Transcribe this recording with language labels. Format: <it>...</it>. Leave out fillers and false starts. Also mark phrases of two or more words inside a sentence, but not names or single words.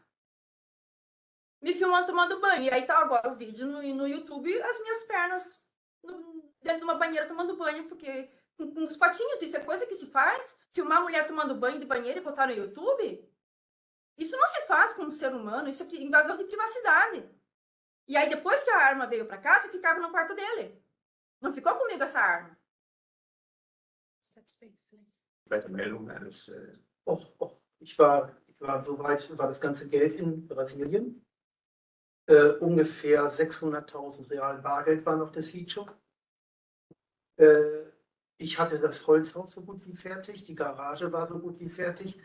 <pt>Me filmando tomando banho. E aí tá agora o vídeo no YouTube, as minhas pernas dentro de uma banheira tomando banho, porque com os patinhos, isso é coisa que se faz? Filmar a mulher tomando banho de banheira e botar no YouTube? Isso não se faz com um ser humano, isso é invasão de privacidade. E aí depois que a arma veio para casa, ficava no quarto dele. Não ficou comigo essa arma. Satisfeito, excelência.</pt> <de>Meldung eines. Ich war soweit, war das ganze Geld in Brasilien. Ungefähr 600.000 Real Bargeld waren auf der Sitio. Ich hatte das Holzhaus so gut wie fertig, die Garage war so gut wie fertig.</de>